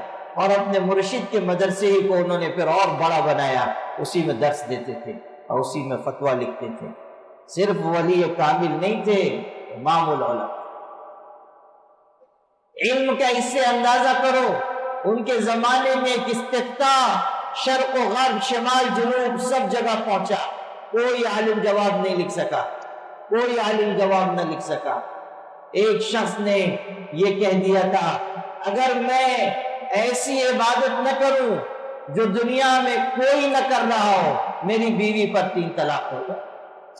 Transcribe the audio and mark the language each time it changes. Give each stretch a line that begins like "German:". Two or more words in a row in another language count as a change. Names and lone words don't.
Urdu: اور اپنے مرشد کے مدرسے ہی کو انہوں نے پھر اور بڑا بنایا، اسی میں درس دیتے تھے اور اسی میں فتویٰ لکھتے تھے. صرف ولی کامل نہیں تھے، امام العلماء. علم کا اس سے اندازہ کرو، ان کے زمانے میں ایک استفتاء شرق و غرب، شمال جنوب سب جگہ پہنچا، کوئی عالم جواب نہیں لکھ سکا، کوئی عالم جواب نہ لکھ سکا. ایک شخص نے یہ کہہ دیا تھا اگر میں ایسی عبادت نہ کروں جو دنیا میں کوئی نہ کر رہا ہو، میری بیوی پر 3 طلاق ہوگا.